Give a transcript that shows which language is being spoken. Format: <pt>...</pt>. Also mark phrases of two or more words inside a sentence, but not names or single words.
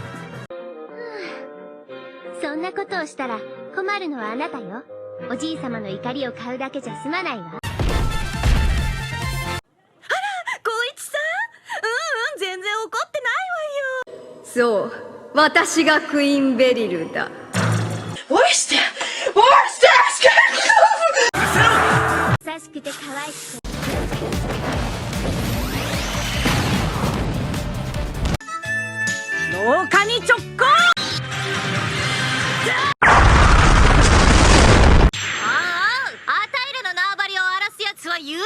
<ja>そんなことをしたら困るのはあなたよ。おじいさまの怒りを買うだけじゃ済まないわ。光一さん全然怒ってないわよ。そう、私がクイーンベリルだ。</ja> <de>Wo ist der? Wo ist der?</de> <ja>優しくて可愛くて廊下に直行許さないよ。</ja>